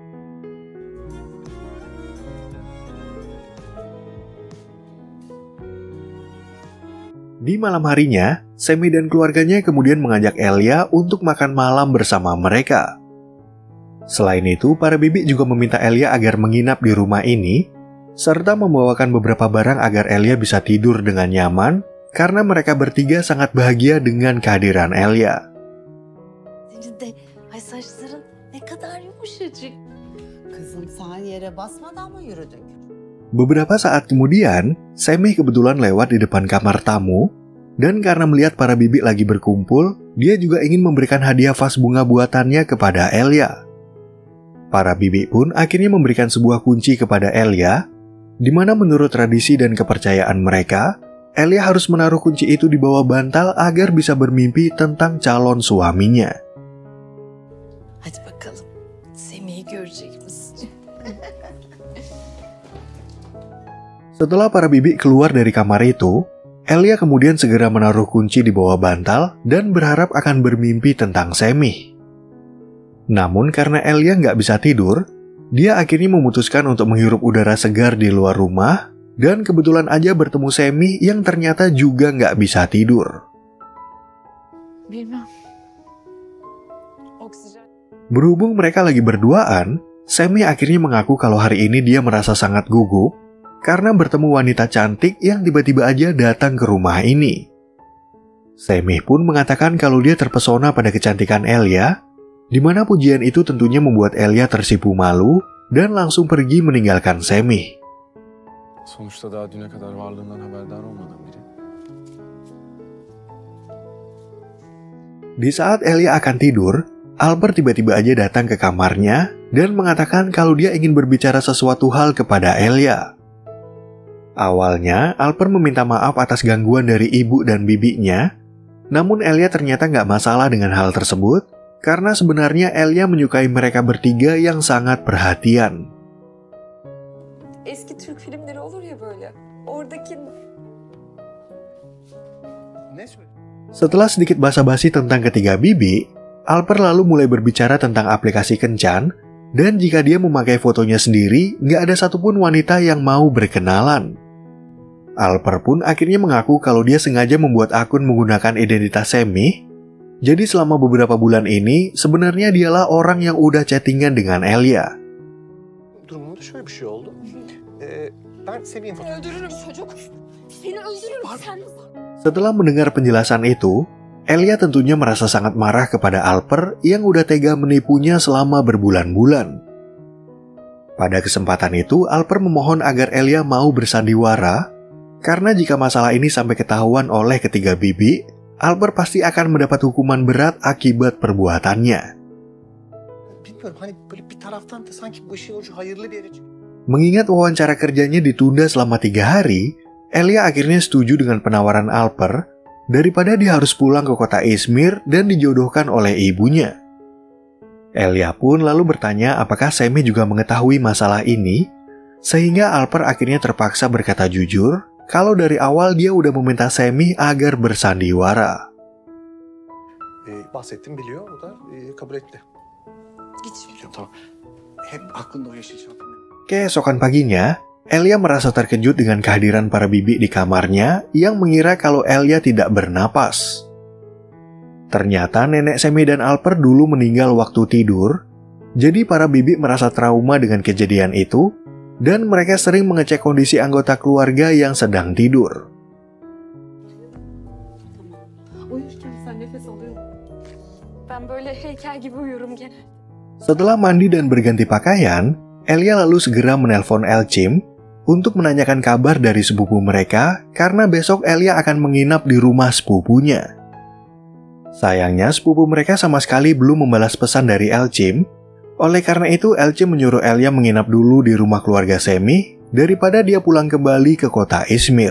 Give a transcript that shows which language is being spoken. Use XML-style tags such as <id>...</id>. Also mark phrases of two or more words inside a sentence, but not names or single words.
<id>Di malam harinya, Semi dan keluarganya kemudian mengajak Elia untuk makan malam bersama mereka. Selain itu, para bibi juga meminta Elia agar menginap di rumah ini, serta membawakan beberapa barang agar Elia bisa tidur dengan nyaman, karena mereka bertiga sangat bahagia dengan kehadiran Elia.</id> <tr>yerinde. Ay saçların ne kadar yumuşacık. Kızım sen yere basmadan mı yürüdün?</tr> <id>Beberapa saat kemudian, Semih kebetulan lewat di depan kamar tamu, dan karena melihat para bibi lagi berkumpul, dia juga ingin memberikan hadiah vas bunga buatannya kepada Elia. Para bibi pun akhirnya memberikan sebuah kunci kepada Elia, di mana menurut tradisi dan kepercayaan mereka, Elia harus menaruh kunci itu di bawah bantal agar bisa bermimpi tentang calon suaminya.</id> <tr>Hadi bakalım. Semih'i görecek misin?</tr> <id>Setelah para bibi keluar dari kamar itu, Elia kemudian segera menaruh kunci di bawah bantal dan berharap akan bermimpi tentang Semih. Namun karena Elia nggak bisa tidur, dia akhirnya memutuskan untuk menghirup udara segar di luar rumah, dan kebetulan aja bertemu Semih yang ternyata juga nggak bisa tidur.</id> <tr>Bilmem. Oksijen.</tr> <id>Berhubung mereka lagi berduaan, Semih akhirnya mengaku kalau hari ini dia merasa sangat gugup karena bertemu wanita cantik yang tiba-tiba aja datang ke rumah ini. Semih pun mengatakan kalau dia terpesona pada kecantikan Elia, di mana pujian itu tentunya membuat Elia tersipu malu dan langsung pergi meninggalkan Semih.</id> <tr>Sonuçta daha düne kadar varlığından haberdar olmadan biri.</tr> <id>Di saat Elia akan tidur, Albert tiba-tiba aja datang ke kamarnya dan mengatakan kalau dia ingin berbicara sesuatu hal kepada Elia. Awalnya, Albert meminta maaf atas gangguan dari ibu dan bibinya, namun Elia ternyata nggak masalah dengan hal tersebut, karena sebenarnya Elia menyukai mereka bertiga yang sangat perhatian.</id> <tr>Eski Türk filmleri olur ya böyle. Oradaki...</tr> <id>Setelah sedikit basa-basi tentang ketiga bibi, Albert lalu mulai berbicara tentang aplikasi kencan, dan jika dia memakai fotonya sendiri, nggak ada satupun wanita yang mau berkenalan. Albert pun akhirnya mengaku kalau dia sengaja membuat akun menggunakan identitas Semih, jadi selama beberapa bulan ini, sebenarnya dialah orang yang udah chattingan dengan Elia.</id> <tr>Durumunda şöyle bir şey oldu. Ben Semih'in fotoğrafını... Öldürürüm çocuk. Seni öldürürüm sen.</tr> <id>Setelah mendengar penjelasan itu, Elia tentunya merasa sangat marah kepada Albert yang udah tega menipunya selama berbulan-bulan. Pada kesempatan itu, Albert memohon agar Elia mau bersandiwara, karena jika masalah ini sampai ketahuan oleh ketiga bibi, Albert pasti akan mendapat hukuman berat akibat perbuatannya.</id> <tr>Bilmiyorum hani böyle bir taraftan da sanki bu işin ucu hayırlı bir yere çıkıyor.</tr> <id>Mengingat wawancara kerjanya ditunda selama 3 hari, Elia akhirnya setuju dengan penawaran Albert daripada dia harus pulang ke kota Izmir dan dijodohkan oleh ibunya. Elia pun lalu bertanya apakah Semih juga mengetahui masalah ini, sehingga Albert akhirnya terpaksa berkata jujur kalau dari awal dia udah meminta Semih agar bersandiwara.</id> <tr>Bahsettim biliyor, o da kabul etti. Biliyorum tamam. Hep aklında o yaşayacak.</tr> <id>Keesokan paginya, Elia merasa terkejut dengan kehadiran para bibi di kamarnya yang mengira kalau Elia tidak bernapas. Ternyata nenek Semih dan Albert dulu meninggal waktu tidur, jadi para bibi merasa trauma dengan kejadian itu, dan mereka sering mengecek kondisi anggota keluarga yang sedang tidur.</id> <tr>Uyurken sen nefes alıyor musun? Ben böyle heykel gibi uyurum gene.</tr> <id>Setelah mandi dan berganti pakaian, Elia lalu segera menelpon Elcim untuk menanyakan kabar dari sepupu mereka karena besok Elia akan menginap di rumah sepupunya. Sayangnya sepupu mereka sama sekali belum membalas pesan dari Elcim, oleh karena itu Elcim menyuruh Elia menginap dulu di rumah keluarga Semih daripada dia pulang kembali ke kota Izmir.</id>